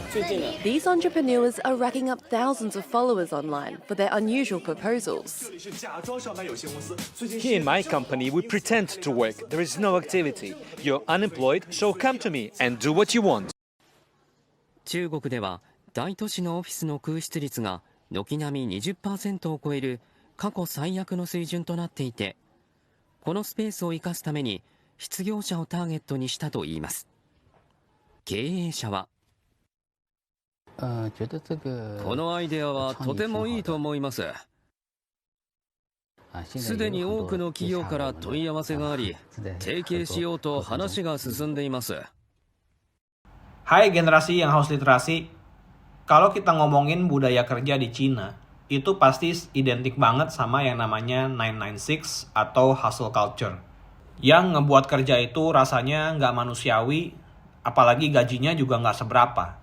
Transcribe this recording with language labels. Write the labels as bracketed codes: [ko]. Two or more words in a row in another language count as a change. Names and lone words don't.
[en] These entrepreneurs are racking up thousands of followers online for their unusual proposals. Here in my company, we pretend to work. There is no activity. You're unemployed, so come to me and do what you want. [ja] 中国では大都市のオフィスの空室率が軒並み20%を超える過去最悪の水準となっていて、このスペースを生かすために失業者をターゲットにしたといいます。経営者は、このアイデアはとてもいいと思います。すでに多くの企業から問い合わせがあり、提携しようと話が進んでいます。 [id] Hai generasi yang haus literasi, kalau kita ngomongin budaya kerja di Cina, itu pasti identik banget sama yang namanya 996 atau [en] hustle culture. [id] Yang ngebuat kerja itu rasanya nggak manusiawi, apalagi gajinya juga nggak seberapa.